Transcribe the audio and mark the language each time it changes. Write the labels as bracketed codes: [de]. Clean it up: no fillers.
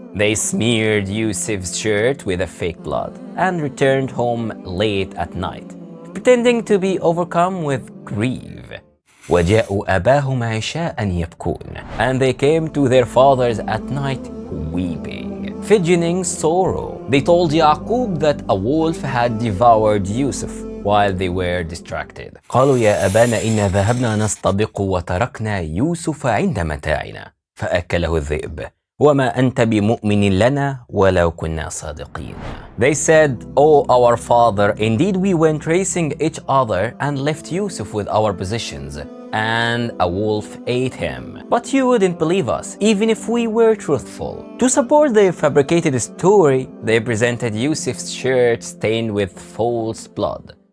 [en] They smeared Yusuf's shirt with a fake blood and returned home late at night, pretending to be overcome with grief. [ar] وَجَاءُوا أَبَاهُمْ عِشَاءً يَبْكُونَ. [en] And they came to their fathers at night weeping, fidgeting sorrow. They told Yaqub that a wolf had devoured Yusuf while they were distracted. [ar] قالوا يا أبانا إنا ذهبنا نستبق وتركنا يوسف عند متاعنا فأكله الذئب وما أنت بمؤمن لنا ولو كنا صادقين. [en] They said, "Oh our father, indeed we went racing each other and left Yusuf with our possessions, and a wolf ate him. But you wouldn't believe us, even if we were truthful." To support their fabricated story, they presented Yusuf's shirt stained with false blood.